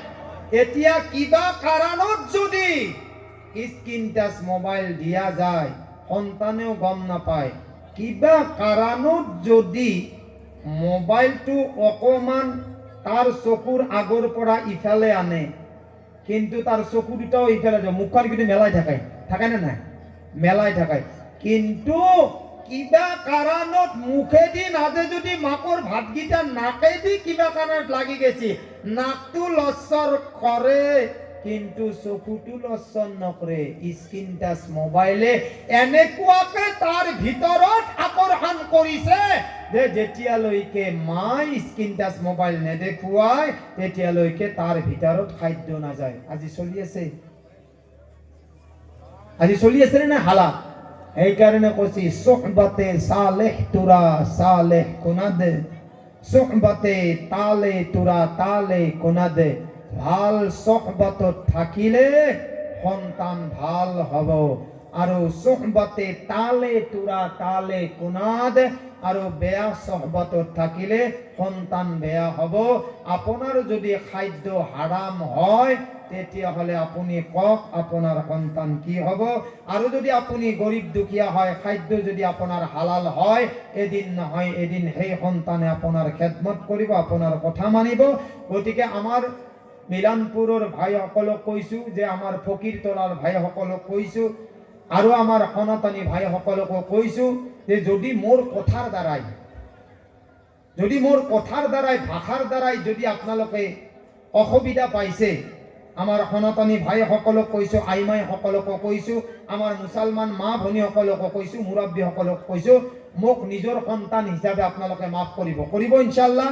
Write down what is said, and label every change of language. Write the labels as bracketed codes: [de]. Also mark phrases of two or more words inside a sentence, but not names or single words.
[as] এতিয়া কিবা কাৰণত যদি [en] screen touch mobile [as] দিয়া যায়, সন্তানেও গম নাপায়। কিবা কাৰণত যদি মোবাইলটো অকমান তার চকুর আগৰ পৰা ইফালে আনে, কিন্তু তার চকু দুটাও ইফালে যায়, মুখখন কিন্তু মেলাই থাকায়, থাকায় না নাই? মেলাই থাকায়। কিন্তু কিবা কাৰণত মুখেদি নাজে যদি মাকৰ ভাতকেইটা নাকেদি কিবা কাৰণত লাগি গেছি, নাকটো লচ্চৰ কৰে কিন্তু চকুটো লচ্চৰ নকৰে। [en] screen touch mobile [as] এনেকুৱাকে তাৰ ভিতৰত আকৰ্ষণ কৰিছে যে যেতিয়ালৈকে মাই [en] screen touch mobile [as] নেদেখুৱায়, তেতিয়ালৈকে তাৰ ভিতৰত খাদ্য নাযায়। আজি চলি আছে না হালাত? এই কারণে কইছি, [fa] صحبت صالح ترا صالح کند, صحبت طالح ترا طالح کند. [as] ভাল সুহবতত থাকিলে সন্তান ভাল হব, আর [fa] صحبت طالح ترا طالح کند, [as] আর বেয়া সুহবতত থাকিলে সন্তান বেয়া হব। আপনার যদি খাদ্য হারাম হয়, তেতিয়াহ'লে আপুনি কক আপোনাৰ সন্তান কি হ'ব। আৰু যদি আপুনি গৰীব দুখীয়া হয়, খাদ্য যদি আপোনাৰ হালাল হয়, এদিন নহয় এদিন সেই সন্তানে আপোনাৰ খেদমত কৰিব, আপোনাৰ কথা মানিব। গতিকে আমাৰ মিলনপুৰৰ ভাইসকলক কৈছোঁ, যে আমাৰ ফকীৰতলাৰ ভাইসকলক কৈছোঁ, আৰু আমাৰ সনাতনী ভাইসকলকো কৈছোঁ যে যদি মোৰ কথাৰ দ্বাৰাই ভাষাৰ দ্বাৰাই যদি আপোনালোকে অসুবিধা পাইছে, আমাৰ সনাতনী ভাইসকলক কৈছোঁ, আইমাইসকলকো কৈছোঁ, আমাৰ মুছলমান মা ভনীসকলকো কৈছোঁ, মুৰব্বীসকলক কৈছোঁ, মোক নিজৰ সন্তান হিচাপে আপোনালোকে মাফ কৰিব ইনশাআল্লাহ।